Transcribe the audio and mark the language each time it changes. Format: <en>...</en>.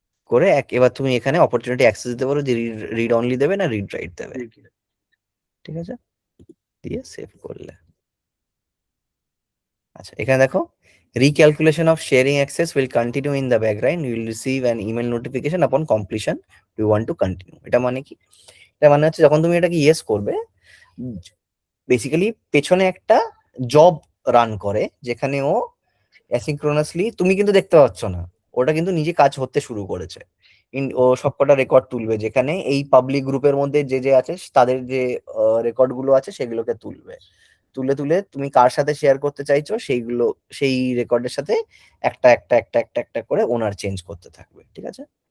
<bn>করে এবার তুমি এখানে অপরচুনিটি অ্যাক্সেস দিতে পারো যে রিড অনলি দেবে না রিড রাইট দেবে, ঠিক আছে, দিয়ে সেভ করলে। আচ্ছা এখানে দেখো,</bn> <en>recalculation of sharing access will continue in the background, you will receive an email notification upon completion, do you want to continue।</en> <bn>এটা মানে কি? এটা মানে হচ্ছে যখন তুমি এটাকে ইয়েস করবে, বেসিক্যালি পেছনে একটা জব রান করে, যেখানে ও অ্যাসিঙ্ক্রোনাসলি, তুমি কিন্তু দেখতে পাচ্ছ না, ওটা কিন্তু নিজে কাজ হতে শুরু করেছে। ও সবকটা রেকর্ড তুলবে, যেখানে এই পাবলিক গ্রুপের মধ্যে যে যে আছে তাদের যে রেকর্ড গুলো আছে সেগুলোকে তুলবে, তুলে তুলে তুমি কার সাথে শেয়ার করতে চাইছো সেইগুলো, সেই রেকর্ডের সাথে একটা একটা একটা একটা একটা করে ওনার চেঞ্জ করতে থাকবে, ঠিক আছে।</bn>